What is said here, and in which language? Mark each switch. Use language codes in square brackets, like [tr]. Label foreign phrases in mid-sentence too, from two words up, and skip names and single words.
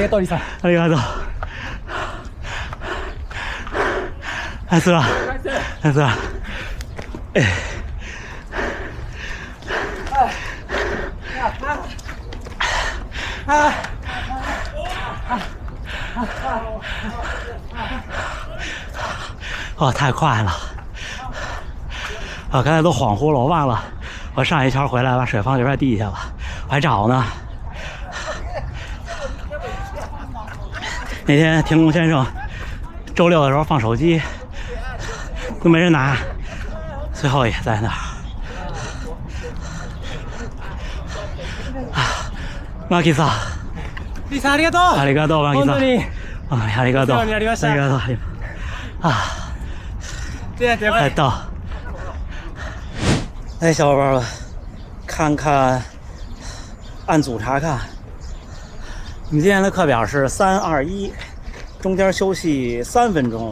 [ja] ありがとうリさん。ありがとう。ナイスだ。ナイスだ。 [zh] 哦，太快了！啊，刚才都恍惚了，我忘了，我上一圈回来把水放这边地下了，我还找呢。那天田宫先生周6的时候放手机，都没人拿，最后也在那儿。 [ja] マキさん。リさんありがとう。ありがとうマキさん。本当に。ありがとう。お世話になりました。ありがとう。 [zh] 啊。快到！哎，小伙伴们，看看，按组查看。我们今天的课表是3、2、1，中间休息3分钟。